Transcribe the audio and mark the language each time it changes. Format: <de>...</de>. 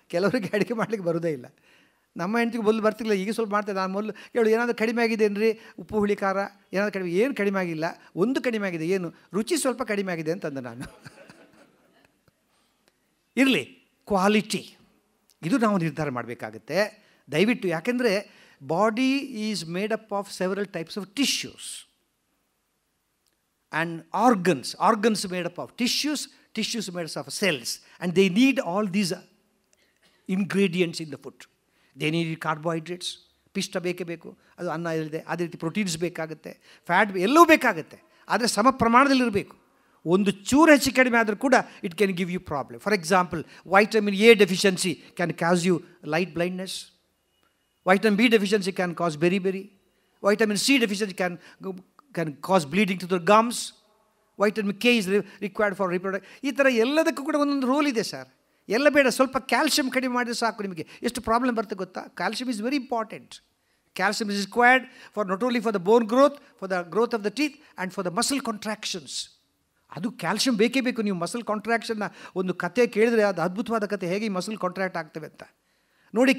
<kn>ಕೆಲವರಿಗೆ ಅಡುಗೆ ಮಾಡಲಿಕ್ಕೆ ಬರೋದೇ ಇಲ್ಲ. ನಮ್ಮ ಹೆಂಡತಿಗೆ ಮೊದಲು ಬರ್ತಿಲ್ಲ, ಈಗ ಸ್ವಲ್ಪ ಮಾಡ್ತಾರೆ. ನಾನು ಮೊದಲು ಕೇಳು, ಏನಾದರೂ ಕಡಿಮೆ ಆಗಿದೆಯೇನ್ರಿ? ಉಪ್ಪು ಹುಳಿ ಖಾರ ಏನಾದರೂ ಕಡಿಮೆ? ಏನು ಕಡಿಮೆ ಆಗಿಲ್ಲ, ಒಂದು ಕಡಿಮೆ ಆಗಿದೆ. ಏನು? ರುಚಿ ಸ್ವಲ್ಪ ಕಡಿಮೆ ಆಗಿದೆ ಅಂತಂದೆ ನಾನು. ಇರಲಿ, ಕ್ವಾಲಿಟಿ ಇದು ನಾವು ನಿರ್ಧಾರ ಮಾಡಬೇಕಾಗುತ್ತೆ ದಯವಿಟ್ಟು. ಯಾಕೆಂದರೆ</kn> <en>Body is made up of several types of tissues and organs made up of tissues made up of cells, and they need all these ingredients in the food. They need carbohydrates,</en> <kn>ಪಿಷ್ಟ ಬೇಕೇ ಬೇಕು, ಅದು ಅನ್ನ ಇಲ್ಲದೆ. ಅದೇ ರೀತಿ proteins ಬೇಕಾಗುತ್ತೆ, fat ಎಲ್ಲವೂ ಬೇಕಾಗುತ್ತೆ. ಆದರೆ ಸಮ ಪ್ರಮಾಣದಲ್ಲಿರಬೇಕು. ಒಂದು ಚೂರು ಹೆಚ್ಚು ಕಡಿಮೆ ಆದರೂ ಕೂಡ</kn> <en>It can give you problem. For example, vitamin A deficiency can cause you light blindness. Vitamin B deficiency can cause beri.</en> <kn>Vitamin C deficiency</kn> <en>can cause bleeding to the gums. Vitamin K is required for reproduction.</en> <kn>ಈ ಥರ ಎಲ್ಲದಕ್ಕೂ ಕೂಡ ಒಂದೊಂದು roll ಇದೆ sir. ಎಲ್ಲ ಬೇಡ, ಸ್ವಲ್ಪ calcium ಕಡಿಮೆ ಮಾಡಿದ್ರೆ ಸಾಕು. ನಿಮಗೆ ಎಷ್ಟು ಪ್ರಾಬ್ಲಮ್ ಬರುತ್ತೆ ಗೊತ್ತಾ?</kn> <en>Calcium is very important. Calcium is required for not only for the bone growth, for the growth of the teeth and for the muscle contractions.</en> <kn>ಅದು ಕ್ಯಾಲ್ಶಿಯಂ ಬೇಕೇ ಬೇಕು. ನೀವು ಮಸಲ್ ಕಾಂಟ್ರಾಕ್ಷನ್ನ ಒಂದು ಕತೆ ಕೇಳಿದ್ರೆ ಅದು ಅದ್ಭುತವಾದ ಕತೆ, ಹೇಗೆ ಈ ಮಸಲ್ ಕಾಂಟ್ರಾಕ್ಟ್ ಆಗ್ತವೆ ಅಂತ ನೋಡಿ.</kn>